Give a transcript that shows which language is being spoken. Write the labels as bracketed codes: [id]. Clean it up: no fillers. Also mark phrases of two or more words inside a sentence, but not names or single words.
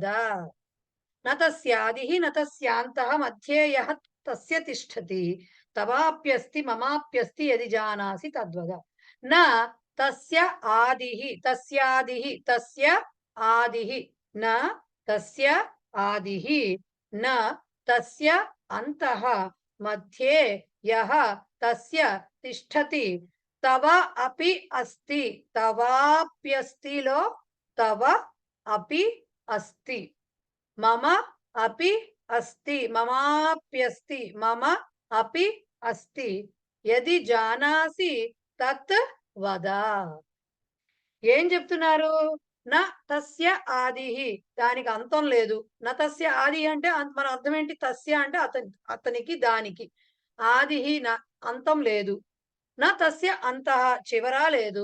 [sa] నతస్యాదిః నతస్యాంతః మధ్యే యః తస్య తిష్టతి తవాప్యస్తి మమాప్యస్తి యది జానాసి తద్వద. న తస్య ఆదిః, తస్యాదిః, తస్య ఆదిః, న తస్య ఆదిః, న తస్య అంతః మధ్యే యః తస్య తిష్టతి తవ అపి అస్తి. తవాప్యస్తిలో తవ అపి అస్తి, మమ అపి అస్తి, మమాప్యస్తి, మమ అపి అస్తి. యది జానాసి తత్ వద. [te] ఏం చెప్తున్నారు? [sa] నా తస్య ఆదిః, [te] దానికి అంతం లేదు. [sa] నా తస్య ఆది [te] అంటే మన అర్థం ఏంటి? తస్య అంటే అతనికి, దానికి. ఆదిః అంతం లేదు. [sa] నా తస్య అంతః [te] చివరా లేదు.